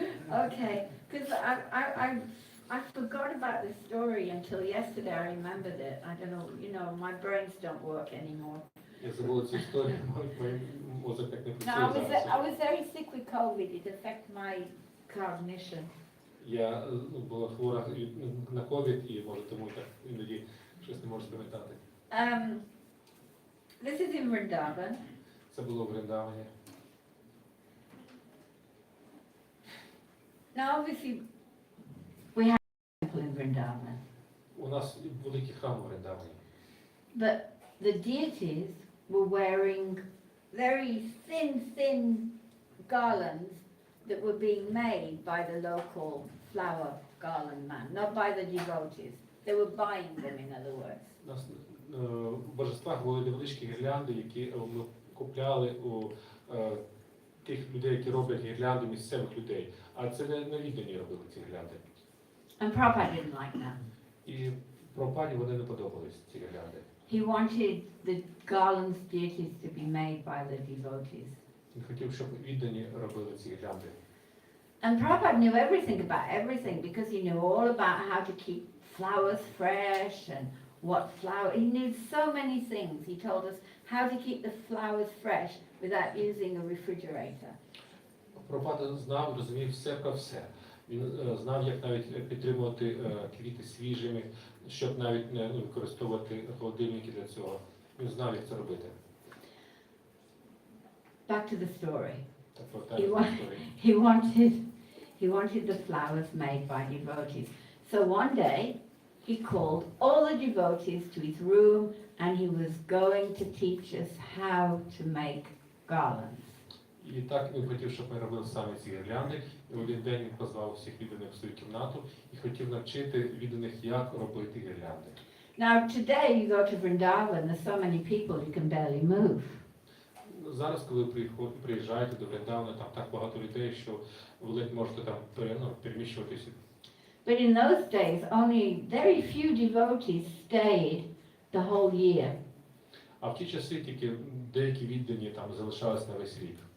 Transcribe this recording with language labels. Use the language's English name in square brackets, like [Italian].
[English] Okay, because I forgot about the story until yesterday. I remembered it. I don't know, my brains don't work anymore. [Ukrainian] Я забула цю історію, мій мозок так не [English] No, [Ukrainian] працює зараз. [English] I was very sick with COVID. It affected my cognition. [Ukrainian] Я була хвора на ковід, і може тому так іноді щось не можу спам'ятати. [English] This is in Vrindavan. [Ukrainian] Це було в Вриндавані. [English] Now, obviously, we have a temple in Vrindavan, [Ukrainian] У нас великий храм у Вриндавані. [English] but the deities were wearing very thin garlands that were being made by the local flower garland man, not by the devotees. They were buying them, in other words. [Ukrainian] У нас в божествах були невеличкі гірлянди, які ми купляли у тих людей, які роблять гірлянди, місцевих людей. А це не віддані робили ці гірлянди. [English] And Prabhupada didn't like that. [Ukrainian] І Прабхупаді вони не подобались, ці гірлянди. [English] He wanted the garlands deities to be made by the devotees. [Ukrainian] Він хотів, щоб віддані робили ці гірлянди. [English] And Prabhupada knew everything about everything because he knew all about how to keep flowers fresh and what flower. He knew so many things. He told us how to keep the flowers fresh without using a refrigerator. [Ukrainian] Прабхупада знав, розумів все про все. Він знав, як навіть підтримувати квіти свіжими, щоб навіть не використовувати холодильники для цього. Він знав, як це робити. [English] Back to the story. [Ukrainian] Так, повертаємося до історії. [English] He wanted the flowers made by devotees. So one day he called all the devotees to his room and he was going to teach us how to make garlands. [Ukrainian] І так він хотів, щоб ми робили саме ці гірлянди. І в один день він позвав всіх відданих в свою кімнату і хотів навчити відданих, як робити гірлянди. [English] Now today you go to Vrindavan, there's so many people you can barely move. [Ukrainian] Зараз, коли приїжджаєте до Вриндавана, там так багато людей, що ви ледь можете там переміщуватися. [English] But in those days, only very few devotees stayed the whole year. [Ukrainian] А в ті часи тільки деякі віддані там залишались на весь рік.